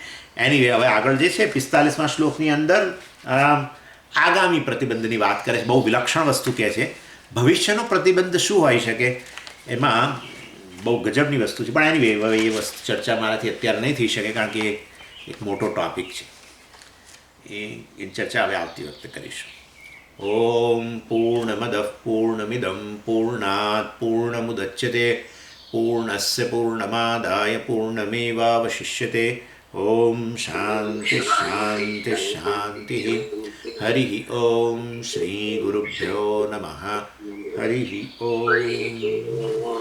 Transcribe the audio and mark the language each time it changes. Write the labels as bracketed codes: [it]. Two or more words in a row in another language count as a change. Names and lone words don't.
[gu] એનીવે, હવે આગળ જે છે 45મા શ્લોકની અંદર આગામી પ્રતિબંધની વાત કરે છે. બહુ વિલક્ષણ વસ્તુ કહે છે. ભવિષ્યનો પ્રતિબંધ શું હોઈ શકે એમાં બહુ ગજબની વસ્તુ છે. પણ એનીવે, હવે એ વસ્તુ ચર્ચા મારાથી અત્યારે નહીં થઈ શકે કારણ કે એક મોટો ટૉપિક છે. એ ચર્ચા હવે આવતી વખતે કરીશું. [sa] ॐ पूर्णमदः पूर्णमिदं पूर्णात् पूर्णमुदच्यते पूर्णस्य पूर्णमादाय पूर्णमेवावशिष्यते ॐ शान्तिः शान्तिः शान्तिः हरिः ॐ श्रीगुरुभ्यो नमः हरिः ॐ